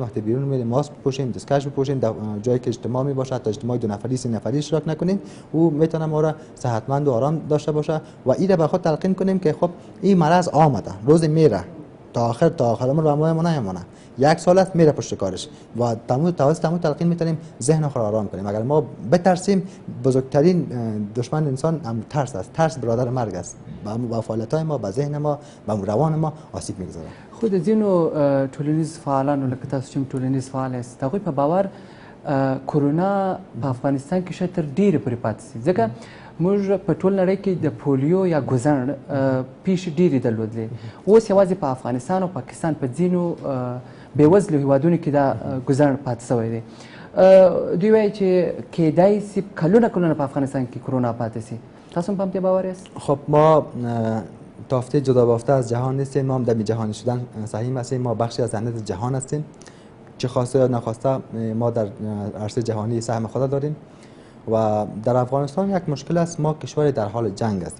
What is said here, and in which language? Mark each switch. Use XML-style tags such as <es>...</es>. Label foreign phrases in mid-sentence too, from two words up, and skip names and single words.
<fa>وقتی بیرون میریم ماسک بپوشیم، دستکش بپوشیم، جایی که اجتماع می باشه تا اجتماع 2 نفری 3 نفری اشتراک نکنیم، او میتونه ما را صحتمند و آرام داشته باشه و این را به خود تلقین کنیم که خب این مرض آمده، روز میره، تا آخر عمر ما نمیمونه، 1 سال است میره پشت کارش و توسط تمام تلقین میتونیم ذهن خود را آرام کنیم. اگر ما بترسیم، بزرگترین دشمن انسان هم ترس است. ترس برادر مرگ است. با فعالیت‌های ما، با ذهن ما، با روان ما آسیب میگذاره.</fa> <ps>خود د ځینو ټولنیز فعالانو لکه تاسو چې ټولنیز فعال یاست، هغوی په باور کرونا په افغانستان کې شاید تر ډېرې پورې پاتې شي، ځکه موږ په ټول نړۍ کې د پولیو یا ګوزڼ پیښې ډېرې درلودلې. اوس یوازې په افغانستان او پاکستان په ځینو بېوزلو هیوادونو کې دا ګوزڼ پاتې شوی دی. دوی وایي چې کیدای شي کلونه په افغانستان کې کرونا پاتې شي. تاسو هم په همدې باور یاست؟</ps> <fa>خب ما تافته جدا بافته از جهان نیستیم، ما هم در جهانی شدن سهیم هستیم، ما بخشی از ذهنیت جهان هستیم، چه خواسته یا نخواسته ما در عرصه جهانی سهم خود داریم و در افغانستان یک مشکل است، ما کشور در حال جنگ هستیم.</fa>